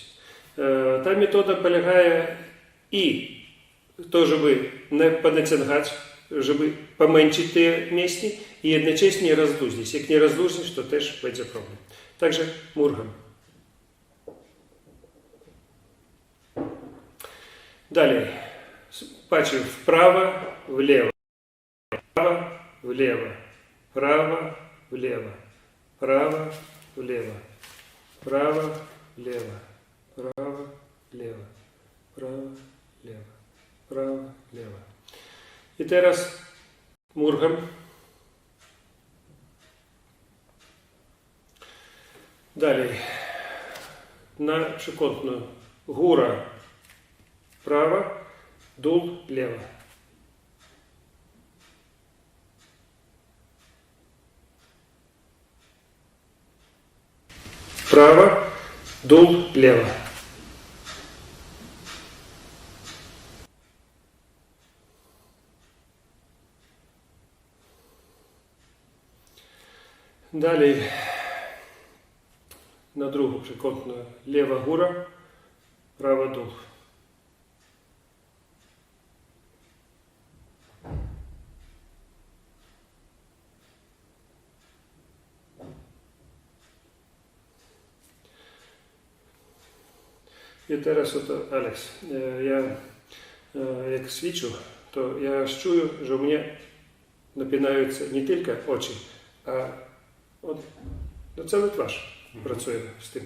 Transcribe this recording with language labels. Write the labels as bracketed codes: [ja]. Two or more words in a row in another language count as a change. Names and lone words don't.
[pl] Ta metoda polega i to, żeby nie ponaciągać, żeby pomęczyć te mięśnie i jednocześnie rozluźnić. Jak nie rozluźnisz, to też będzie problem. Także mrugam. Dalej. Patrzymy w prawo, w lewo. [ru] Право, влево, право, влево, право, влево, право, влево, право, влево, право, влево, право, влево. [pl] I teraz mrugam. Dalej. Na przykątną góra prawa, dół lewa. [ru] Право, дул, лево. Далее на другу [pl] przekątną lewa góra, prawa dół. I teraz oto, Alex, ja jak ćwiczę, to ja czuję, że u mnie napinają się nie tylko oczy, a no cały twarz pracuje z tym.